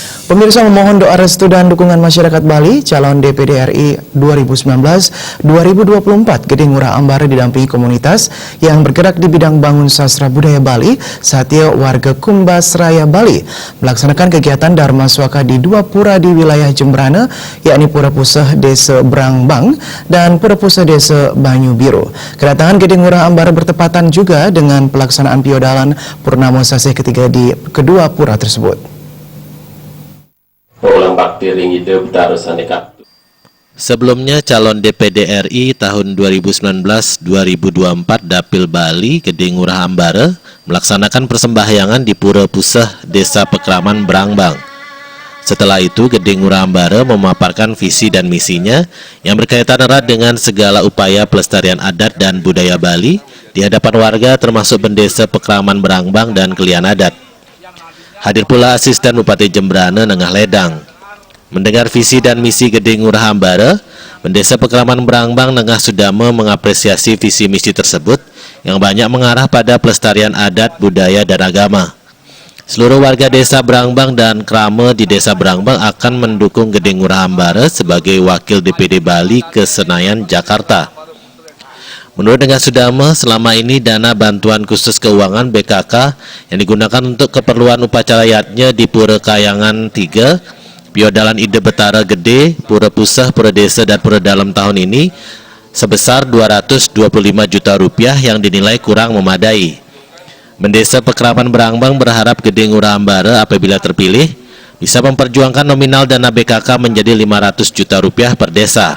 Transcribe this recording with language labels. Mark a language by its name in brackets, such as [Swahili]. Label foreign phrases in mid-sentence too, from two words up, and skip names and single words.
[Indonesian] Pemirsa memohon doa restu dan dukungan masyarakat Bali, calon DPD RI 2019-2024 Gede Ngurah Ambara didampingi komunitas yang bergerak di bidang bangun sastra budaya Bali, Satya warga Kumbas Raya Bali, melaksanakan kegiatan Dharma Swaka di dua pura di wilayah Jembrana, yakni Pura Puseh Desa Brangbang dan Pura Puseh Desa Banyu Biru. Kedatangan Gede Ngurah Ambara bertepatan juga dengan pelaksanaan Piodalan Purnama Sasih ketiga di kedua pura tersebut. Sebelumnya, calon DPD RI tahun 2019-2024 Dapil Bali Gede Ngurah Ambara melaksanakan persembahyangan di Pura Puseh Desa Pekraman Brangbang. Setelah itu, Gede Ngurah Ambara memaparkan visi dan misinya yang berkaitan erat dengan segala upaya pelestarian adat dan budaya Bali di hadapan warga termasuk Bendesa Pekraman Brangbang dan Kelian Adat. Hadir pula Asisten Bupati Jembrana Nengah Ledang. Mendengar visi dan misi Gede Ngurah Ambara, Bendesa Pekraman Brangbang Nengah Sudama mengapresiasi visi misi tersebut yang banyak mengarah pada pelestarian adat, budaya, dan agama. Seluruh warga desa Brangbang dan Krama di desa Brangbang akan mendukung Gede Ngurah Ambara sebagai wakil DPD Bali ke Senayan, Jakarta. Menurut Nengah Sudama, selama ini dana bantuan khusus keuangan BKK yang digunakan untuk keperluan upacara yatnya di Pura Kayangan 3, Piodalan Ide Betara Gede, Pura Puseh, Pura Desa, dan Pura Dalam tahun ini sebesar Rp225 juta yang dinilai kurang memadai. Bendesa Pekraman Brangbang berharap Gede Ngurah Ambara apabila terpilih bisa memperjuangkan nominal dana BKK menjadi Rp500 juta per desa.